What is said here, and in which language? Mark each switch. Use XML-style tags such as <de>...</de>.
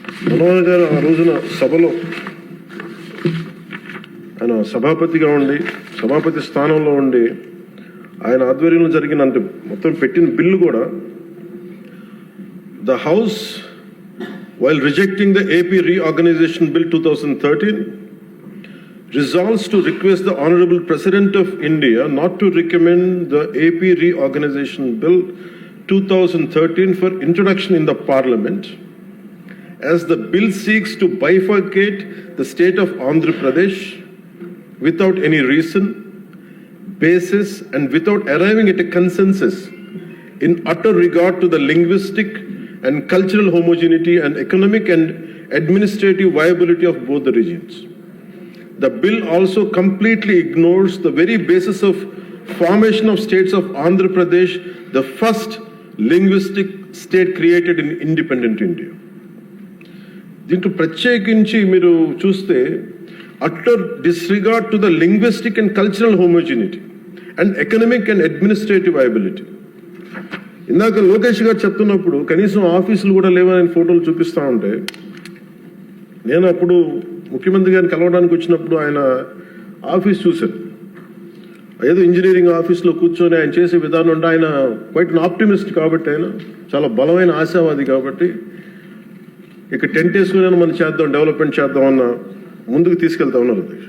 <te>మనోహర్ గారు ఆ రోజున సభలో ఆయన సభాపతిగా ఉండి, సభాపతి స్థానంలో ఉండి ఆయన ఆధ్వర్యంలో జరిగిన అంటే మొత్తం పెట్టిన బిల్లు కూడా</te> <en>The house while rejecting the AP Reorganization Bill 2013, resolves to request the Honorable President of India not to recommend the AP Reorganization Bill 2013 for introduction in the Parliament, as the bill seeks to bifurcate the state of Andhra Pradesh without any reason, basis, and without arriving at a consensus in utter regard to the linguistic and cultural homogeneity and economic and administrative viability of both the regions. The bill also completely ignores the very basis of formation of states of Andhra Pradesh, the first linguistic state created in independent India.</en> <te>దీంట్లో ప్రత్యేకించి మీరు చూస్తే</te> <en>utter disregard to the linguistic and cultural homogeneity and economic and administrative viability.</en> <te>ఇందాక లోకేష్ గారు చెప్తున్నప్పుడు కనీసం ఆఫీసులు కూడా లేవని ఫోటోలు చూపిస్తూ ఉంటే, నేను అప్పుడు ముఖ్యమంత్రి గారిని కలవడానికి వచ్చినప్పుడు ఆయన ఆఫీస్ చూశాను. ఏదో ఇంజనీరింగ్ ఆఫీస్లో కూర్చొని ఆయన చేసే విధానం అంటే ఆయన</te> <en>quite an optimist</en> <te>కాబట్టి, ఆయన చాలా బలమైన ఆశావాది కాబట్టి, ఇక టెంట్ వేసుకుని మనం చేద్దాం, డెవలప్మెంట్ చేద్దాం అన్న ముందుకు తీసుకెళ్తా ఉన్నారు.</te>